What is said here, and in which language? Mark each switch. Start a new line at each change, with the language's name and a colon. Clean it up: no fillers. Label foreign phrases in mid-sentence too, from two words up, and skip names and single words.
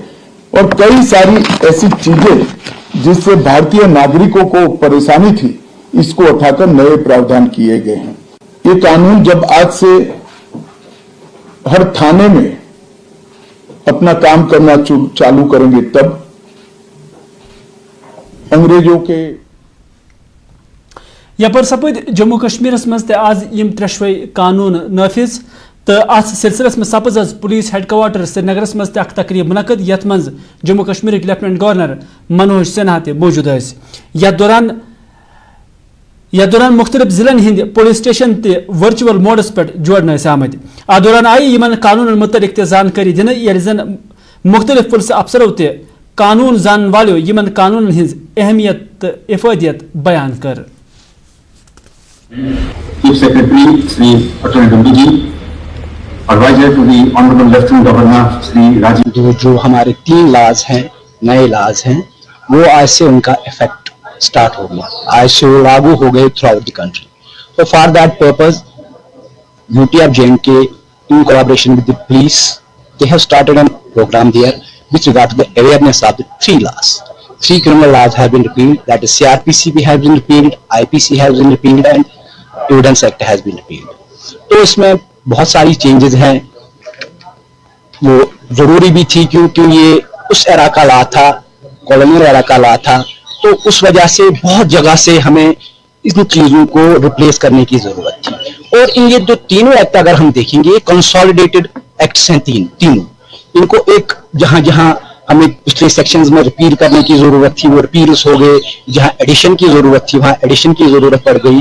Hindi: और कई सारी ऐसी चीजें जिससे भारतीय नागरिकों को परेशानी थी, इसको उठाकर नए प्रावधान किए गए हैं। ये कानून जब आज से हर थाने में अपना काम करना चालू करेंगे, तब अंग्रेजों के
Kashmiri: यपर सपद जम्मू कश्मीर मज आज यम त्रेशवे कानून नाफिज तो अत सिलसिलस में सपज आज
English: police headquarter
Kashmiri: श्रीनगर मज तकरीब मुनक़द यथ मज जम्मू कश्मीर
English: Lieutenant Governor
Kashmiri: मनोज सिन्हा ते मौजूद यथ दौरान मुख्तलिफ जिलन हिंद
English: police station
Kashmiri: ते वर्चुअल मोडस पे जोड़न आमद। अत दौरान आई यमन कानून मुतलिक जानकारी दिन ये जन मुख्तलिफ पुलिस अफसरों ते कानून जान वालों यमन कानून हिंज अहमियत तो इफादियत बयान कर।
English: Chief Secretary Sri Atal Gandhi ji, Advisor to the Honorable Lieutenant Governor Sri Rajiv।
Hindi: जो हमारे 3 लाज हैं, नए लाज हैं, वो आज से उनका
English: effect start
Hindi: हो गया, आज से वो लागू हो गए
English: through out the country. तो for that purpose UT of J&K in collaboration with the police, they have started a program there with regard to the awareness of the 3 laws. 3 criminal laws have been repealed, that is CRPC has been repealed, IPC has been repealed and Evidence Act has been repealed.
Hindi: तो इसमें बहुत सारी चेंजेस हैं, वो जरूरी भी थी क्योंकि ये उस एरा का लॉ था,
English: colonial era
Hindi: का लॉ था, तो उस वजह से बहुत जगह से हमें इन चीजों को रिप्लेस करने की जरूरत थी। और इन ये जो तीनों एक्ट अगर हम देखेंगे,
English: consolidated acts
Hindi: हैं तीनों, इनको एक जहां जहां हमें पिछले सेक्शंस में रिपील करने की जरूरत थी वो रिपील्स हो गए, जहां एडिशन की जरूरत थी वहां एडिशन की जरूरत पड़ गई।